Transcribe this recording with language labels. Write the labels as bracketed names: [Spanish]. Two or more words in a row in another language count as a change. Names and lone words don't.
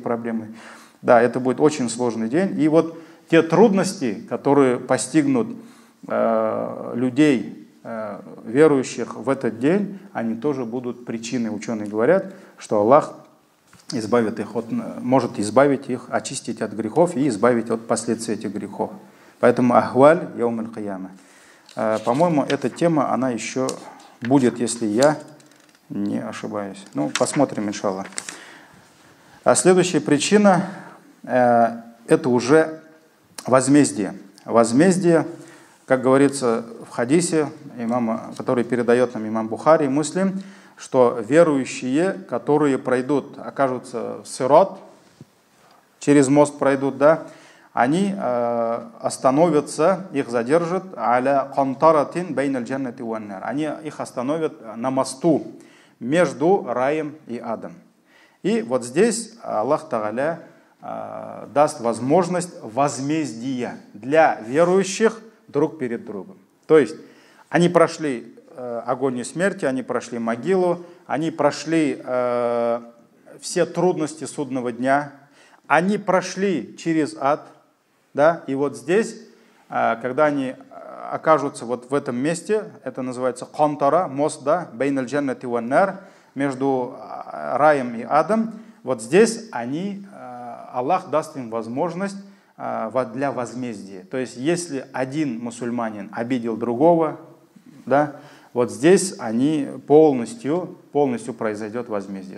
[Russian] Да, это будет очень сложный день». И вот те трудности, которые постигнут людей, верующих в этот день, они тоже будут причиной. Ученые говорят, что Аллах избавит их может избавить их, очистить от грехов и избавить от последствий этих грехов. [Arabic] Поэтому أهوال يوم القيامة. [Russian] По-моему, эта тема, она еще будет, если я не ошибаюсь. Ну, посмотрим, иншаллах. А следующая причина это уже возмездие. Возмездие, как говорится в хадисе, который передает нам имам Бухари и Муслим, что верующие, которые пройдут, окажутся в сират, через мост пройдут, да, они остановятся, их задержат, [Arabic] على قنطرة بين الجنة والنار. [Russian] Они их остановят на мосту между раем и адом. И вот здесь Аллах Тааля даст возможность возмездия для верующих друг перед другом. То есть они прошли агонию смерти, они прошли могилу, они прошли все трудности судного дня, они прошли через ад, да, и вот здесь, когда они окажутся вот в этом месте, это называется кантара, мост, да, [Arabic] بين الجنة والنار, [Russian] между раем и адом, вот здесь Аллах даст им возможность для возмездия. То есть, если один мусульманин обидел другого, да, вот здесь полностью произойдет возмездие.